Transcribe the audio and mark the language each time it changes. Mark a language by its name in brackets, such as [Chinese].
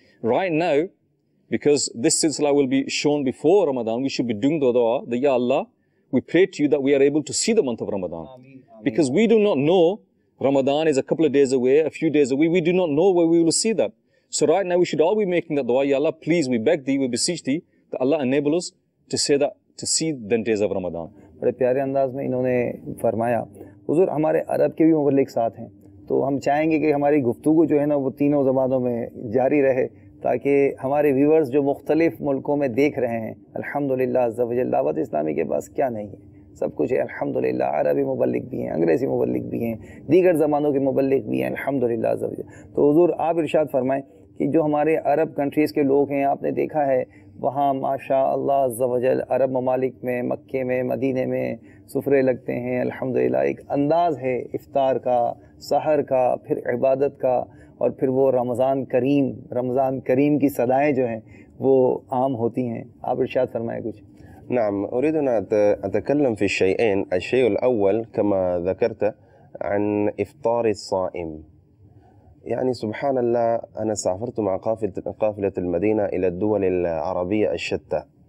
[English] Right now, because this silsila will be shown before Ramadan, we should be doing the dua, that Ya Allah, we pray to you that we are able to see the month of Ramadan. Ameen. Because we do not know, Ramadan is a couple of days away, a few days away, we do not know where we will see that. So right now we should all be making that dua, Ya Allah, please, we beg thee, we beseech thee, that Allah enable us to say that, to see the days of Ramadan. [Hindi] बड़े प्यारे अंदाज में इन्होंने फरमाया। हुजूर हमारे अरब के भी मुबल्लिग साथ हैं, तो हम चाहेंगे कि हमारी गुफ्तगू जो है ना वो तीनों ज़बानों में जारी रहे, ताकि हमारे व्यूअर्स जो मुख्तलिफ मुल्कों में देख रहे हैं, अल्हम्दुलिल्लाह अज़्ज़ा वजल, दावत इस्लामी के पास क्या नहीं है, सब कुछ है अल्हम्दुलिल्लाह। अरबी मुबल्लिग भी हैं, अंग्रेज़ी मुबल्लिग भी हैं, दीगर ज़बानों के मुबल्लिग भी हैं, अल्हम्दुलिल्लाह अज़्ज़ा वजल। तो हुजूर आप इरशाद फरमाएं कि जो हमारे अरब कंट्रीज़ के लोग हैं, आपने देखा है वहाँ माशा अल्लाह अज़्ज़ा वजल अरब ममालिक में, मक्के में, मदीने में सुफ़रे लगते हैं, अल्हम्दुलिल्लाह। एक अंदाज़ है इफ्तार का, सहर का, फिर इबादत का, और फिर वो रमज़ान करीम की सदाएँ जो हैं वो आम होती हैं। आप इरशाद फरमाएं कुछ। [Arabic] نعم، أريد أن أتكلم في الشيئين. الشيء الأول كما ذكرت عن إفطار الصائم. يعني سبحان الله، أنا سافرت مع قافلة المدينة إلى الدول العربية الشتى.